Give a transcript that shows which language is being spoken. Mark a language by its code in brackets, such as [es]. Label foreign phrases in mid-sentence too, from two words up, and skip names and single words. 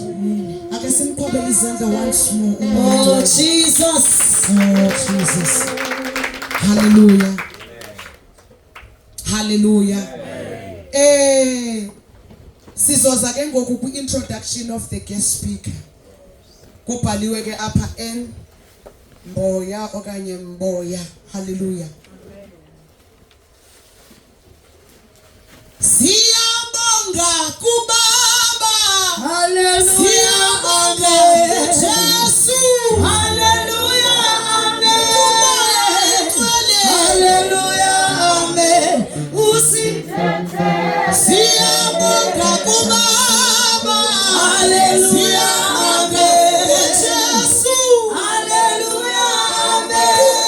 [en] I can sing Zanda once more. Oh, Jesus. Oh, Jesus. Hallelujah. [xh] Hallelujah. Sizoza ke ngoku ku- [en] introduction of the guest speaker. [xh] Kubhaliwe ke apha Mboya okanye Mboya. Hallelujah. Siyabonga kubaba. Hallelujah. Siyabonga Jesu. Hallelujah. Amen. Hallelujah. Amen. Siyabonga kubaba. Hallelujah. Amen. Jesu. Hallelujah. Amen.